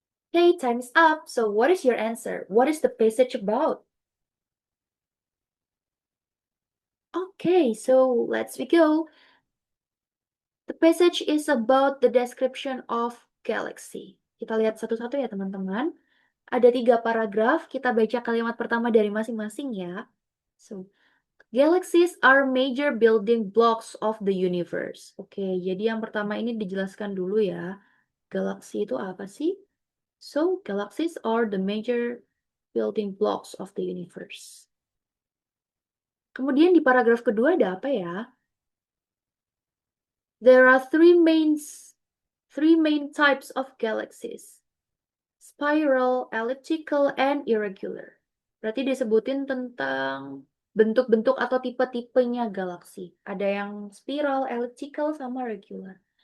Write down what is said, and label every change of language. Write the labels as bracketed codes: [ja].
[en] Okay, time's up. So what is your answer? What is the passage about? Okay, so let's go. The passage is about the description of galaxy. [id] Kita lihat satu-satu ya teman-teman. Ada 3 paragraf, kita baca kalimat pertama dari masing-masing ya. [en] So, galaxies are major building blocks of the universe. [id] Oke, jadi yang pertama ini dijelaskan dulu ya. Galaksi itu apa sih? [en] So, galaxies are the major building blocks of the universe. [id] Kemudian di paragraf kedua ada apa ya? [en] There are three main types of galaxies. Spiral, elliptical, and irregular. [id] Berarti disebutin tentang bentuk-bentuk atau tipe-tipenya galaksi. Ada yang spiral, elliptical, sama regular.